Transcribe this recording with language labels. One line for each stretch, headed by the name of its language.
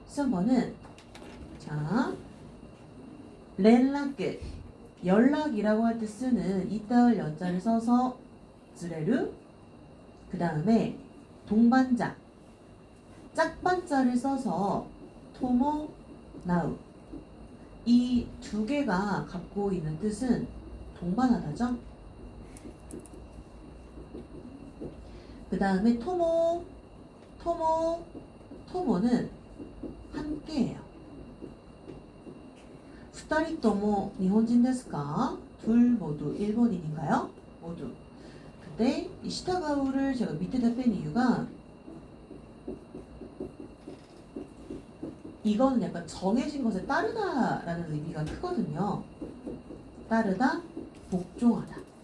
Korean: 13번은 자 렌라크 연락이라고 할 때 쓰는 이따을 연자를 써서 쯔레르 그 다음에 동반자 짝반자를 써서 토모 나우 이 두 개가 갖고 있는 뜻은 동반하다죠. 그 다음에 토모는 함께해요.
Japanese: 二人とも日本人ですか?
Korean: 둘 모두 일본인인가요? 모두. 근데 이 시타가우를 제가 밑에다 뺀 이유가 이거는 약간 정해진 것에 따르다라는 의미가 크거든요. 따르다, 복종하다.